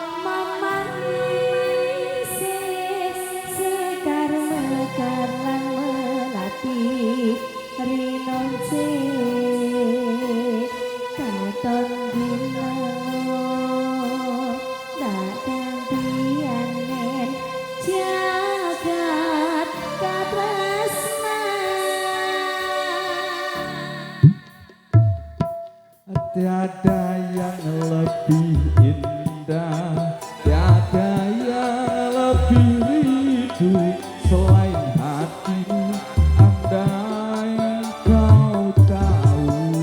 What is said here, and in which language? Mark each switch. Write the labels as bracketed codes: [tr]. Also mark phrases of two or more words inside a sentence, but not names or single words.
[jv] mamanisih sekar mekar lan melati rinonce katon dina datang pianen jagat katresnan [id] tiada yang lebih indah, tiada yang lebih rindu selain hatimu. Andai kau tahu